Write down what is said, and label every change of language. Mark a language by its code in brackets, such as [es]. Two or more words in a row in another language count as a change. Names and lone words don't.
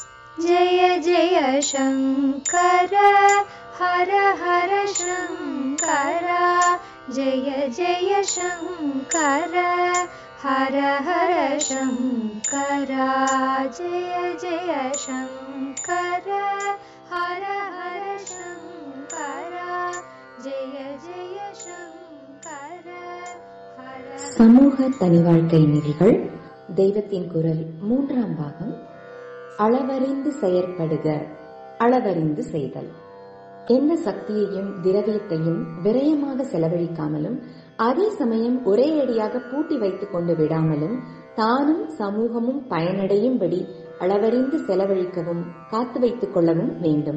[hi] जय जय शंकर हर हर शंकर जय जय शंकर हर हर शंकर जय जय शंकर हर हर शंकर जय जय शंकर हर [ta] சமூக தனி வாழ்க்கை நெறிகள் தெய்வத்தின் குரல் 3ஆம் பாகம். அளவறிந்து செயற்படுக, அளவறிந்து செய்தல். எந்த சக்தியையும் திரவியத்தையும் விரயமாக செலவழிக்காமலும் அதே சமயம் ஒரே அடியாக பூட்டி வைத்துக் கொண்டு விடாமலும் தானும் சமூகமும் பயனடையும்படி அளவறிந்து செலவழிக்கவும் காத்து வைத்துக் கொள்ளவும் வேண்டும்.